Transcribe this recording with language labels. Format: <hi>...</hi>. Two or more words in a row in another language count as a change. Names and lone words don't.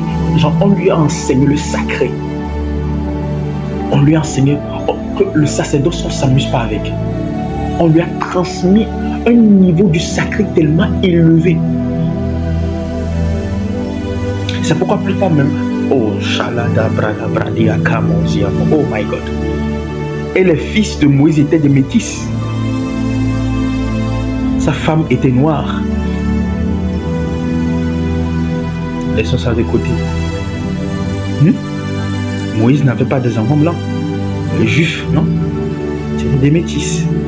<fr>Genre, on lui a enseigné le sacré. On lui a enseigné que le sacerdoce, on ne s'amuse pas avec. On lui a transmis un niveau du sacré tellement élevé. C'est pourquoi plus tard même,</fr> <en>oh my God.</en> <fr>Et les fils de Moïse étaient des métis. Sa femme était noire. Laissons ça de côté. Moïse n'avait pas des enfants blancs. Les juifs, non. C'était des métis.</fr>